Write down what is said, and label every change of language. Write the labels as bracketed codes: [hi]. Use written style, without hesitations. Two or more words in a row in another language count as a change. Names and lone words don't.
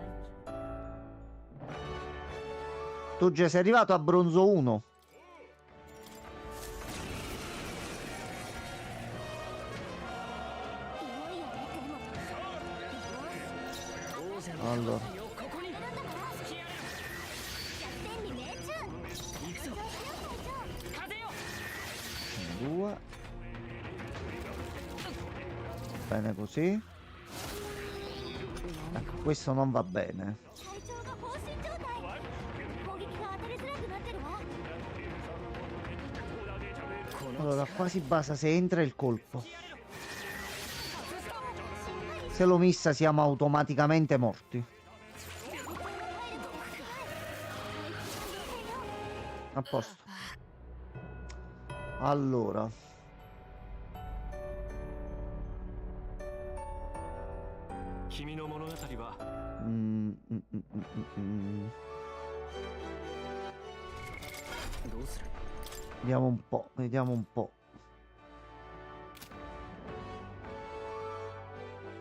[it] Tu già sei arrivato a bronzo 1. Allora, [ja] ここに突き荒れろ天に命中行くぞ風よ [it] 2. Bene così. Ecco, questo non va bene. [ja] 隊長が放心状態攻撃が当たりづらくなってるわ [it] Allora, qua si basa se entra il colpo. Se lo missa siamo automaticamente morti. A posto. Allora. Mm, mm, mm, mm, mm. [ja] どうする [it] Vediamo un po', vediamo un po'.